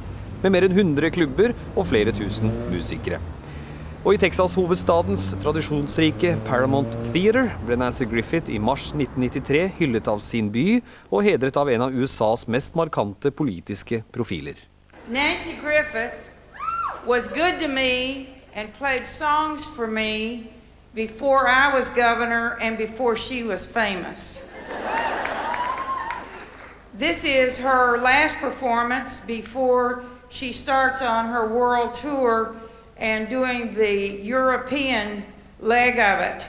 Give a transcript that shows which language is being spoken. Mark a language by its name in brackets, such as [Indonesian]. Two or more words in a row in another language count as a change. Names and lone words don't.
[Norwegian] Med mer enn 100 klubber og flere tusen musikere. Og i Texas-hovedstadens tradisjonsrike Paramount Theater ble Nanci Griffith i mars 1993 hyllet av sin by og hedret av en av USAs mest markante politiske profiler. [English] Nanci Griffith was good to me and played songs for me before I was governor and before she was famous. This is her last performance before she starts on her world tour and doing the European leg of it.